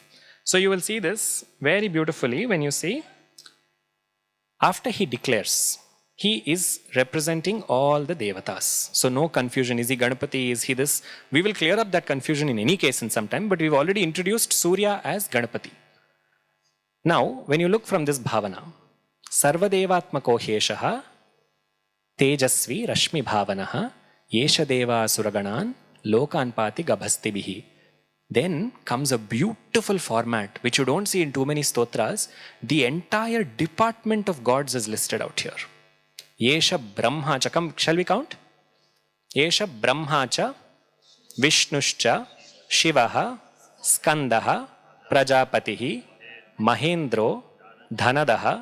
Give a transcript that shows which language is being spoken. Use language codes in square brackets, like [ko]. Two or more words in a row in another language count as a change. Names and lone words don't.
[en] So you will see this very beautifully when you see, after he declares, he is representing all the devatas. So no confusion. Is he Ganapati? Is he this? We will clear up that confusion in any case in some time, but we've already introduced Surya as Ganapati. Now, when you look from this bhavana, [sa] Sarvadevatmako hyeshaha tejasvi rashmi bhavanaha yesha deva suraganan lokanpati gabhastibihi. [en] Then comes a beautiful format which you don't see in too many stotras. The entire department of gods is listed out here. [sa] Yesha Brahmacha. [en] Shall we count? [sa] Yesha Brahmacha, Vishnuscha, Shivaha, Skandaha, Prajapatihi, Mahendro, Dhanadaha,